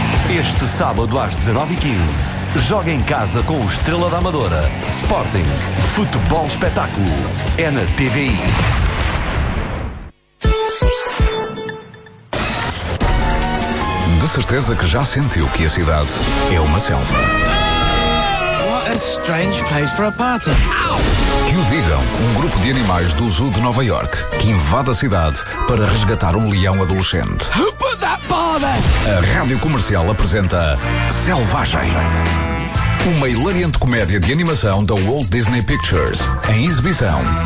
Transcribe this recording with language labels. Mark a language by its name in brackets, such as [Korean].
[Portuguese] Este sábado às 19h15, joga em casa com o Estrela da Amadora. Sporting, futebol espetáculo, é na TVI. De certeza que já sentiu que a cidade é uma selva. [English] What a strange place for a party. [Portuguese] Que o digam um grupo de animais do Zoo de Nova York, que invade a cidade para resgatar um leão adolescente. A Rádio Comercial apresenta Selvagem, uma hilariante comédia de animação da Walt Disney Pictures, em exibição